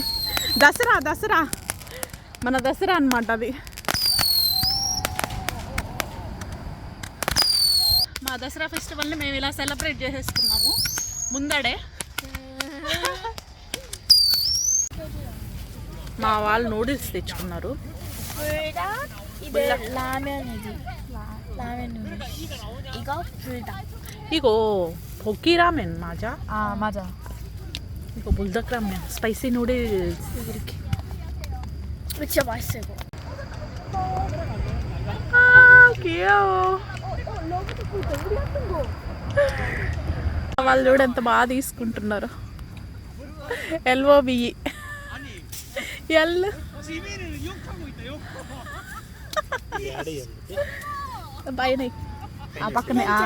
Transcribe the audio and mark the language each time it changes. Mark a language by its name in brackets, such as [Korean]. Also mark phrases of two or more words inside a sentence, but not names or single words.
[Telugu] దసరా మన దసరా అన్నమాట అది. మా దసరా ఫెస్టివల్ని మేము ఇలా సెలబ్రేట్ చేసేసుకున్నాము ముందడే. మా వాళ్ళు నూడిల్స్ తెచ్చుకున్నారు. [Korean] 이거 볶이 라멘 맞아? 아 맞아. 이거 불닭 라멘, [English] spicy noodles [Korean] 이렇게. 이거 진짜 맛있어 이거. 아 귀여워. [Telugu] వాళ్ళు కూడా ఎంత బాగా తీసుకుంటున్నారు. LOBE ఎల్ పైన ఆ పక్కనే